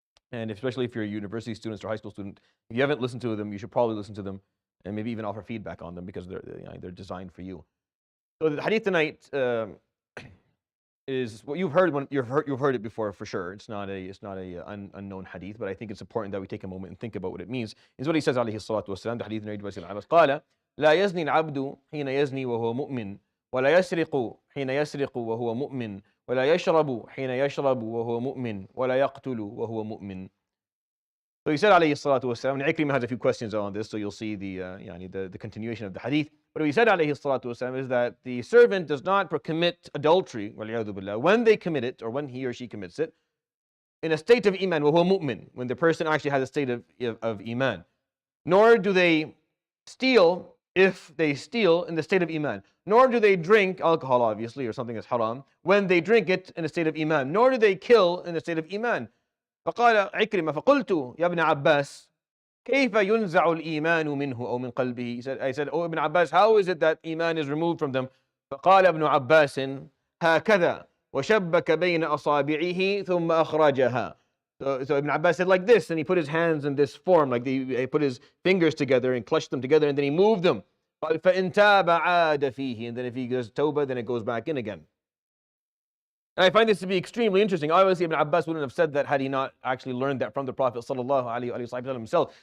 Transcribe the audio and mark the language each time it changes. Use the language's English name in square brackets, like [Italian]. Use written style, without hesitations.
[English] And especially if you're a university student or high school student, if you haven't listened to them, you should probably listen to them and maybe even offer feedback on them, because they're designed for you. So the hadith tonight is what you've heard. You've heard it before for sure. It's not a unknown hadith, but I think it's important that we take a moment and think about what it means. Is what he says, alayhi salatu wasalam. The hadith narrated by Sayyidina Abbas. [Arabic] قال لا يزني العبد حين يزني وهو مؤمن ولا يسرق حين يسرق وهو مؤمن ولا يشرب حين يشرب وهو مؤمن ولا يقتل وهو مؤمن. [English] So he said, alayhi salatu wasalam, and Ikrimah has a few questions on this, so you'll see the continuation of the hadith. But what he said, alayhi salatu wasalam, is that the servant does not commit adultery, when they commit it, or when he or she commits it, in a state of iman, [Arabic] وهو مؤمن, [English] when the person actually has a state of iman. Nor do they steal, if they steal in the state of iman. Nor do they drink alcohol, obviously, or something that's haram, when they drink it in a state of iman. Nor do they kill in a state of iman. [Arabic] فقال عكرمة فقلت يا ابن عباس كيف ينزع الإيمان منه أو من قلبه. [English] I said, oh Ibn Abbas, how is it that iman is removed from them? [Arabic] فقال ابن عباس هكذا وشبك بين أصابعه ثم أخرجها. [English] So Ibn Abbas said like this, and he put his hands in this form, like he put his fingers together and clutched them together, and then he moved them. [Arabic] فإن تاب عاد فيه, [English] and then if he does tawbah, then it goes back in again. And I find this to be extremely interesting. Obviously, Ibn Abbas wouldn't have said that had he not actually learned that from the Prophet sallallahu alaihi wasallam himself.